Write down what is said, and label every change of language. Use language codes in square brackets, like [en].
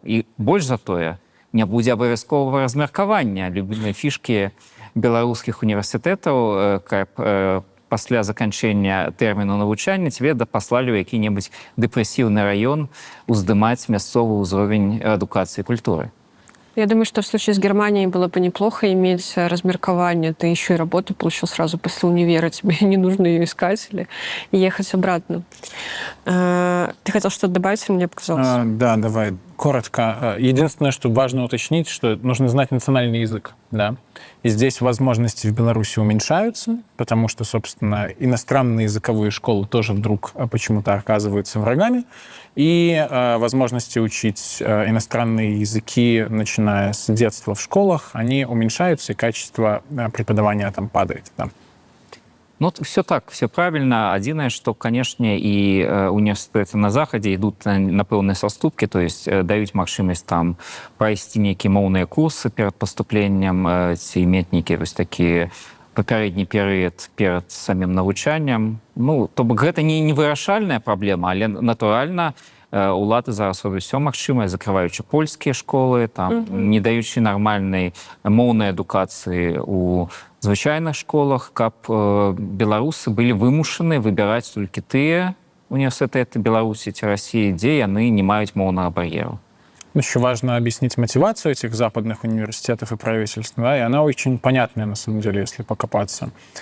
[be] І больш за тое, не будзе абавязковага размеркавання. Любімыя фішкі беларускіх універсітэтаў, каб пасля заканчэння тэрміну навучання тебе паслалі ў які-небудзь дэпрэсіўны раён уздымаць мясцовы ўзровень адукацыі і культуры. [ru] Я думаю, что в случае с Германией было бы неплохо иметь размеркование. Ты еще и работу получил сразу после универа, тебе не нужно ее искать или ехать обратно. Ты хотел что-то добавить, или мне показалось? Да, давай. Коротко. Единственное, что важно уточнить, что нужно знать национальный язык. Да? И здесь возможности в Беларуси уменьшаются, потому что, собственно, иностранные языковые школы тоже вдруг почему-то оказываются врагами. И возможности учить иностранные языки, начиная с детства в школах, они уменьшаются, и качество преподавания там падает. Да. Ну, все так, все правильно. [be] Адзінае, што, канешне, і універсітэты на захадзе ідуць на пэўныя саступкі, [ru] то есть [be] даюць магчымасць там прайсці нейкія моўныя курсы перад паступленнем, ці мець нейкі вось такі папярэдні перыяд перад самім навучаннем. Ну, то бок гэта не вырашальная праблема, але натуральна улады зараз робяць усё магчымае, закрываючы польскія школы, там, не даючы нармальнай моўнай адукацыі у звычайных школах, каб беларусы былі вымушаны выбіраць толькі тыя універсітэты Беларусі ці России, дзе яны не маюць моўнага бар'еру. [ru] Еще важно объяснить мотивацию этих западных университетов и правительств, да, и она очень понятная, на самом деле, если покопаться.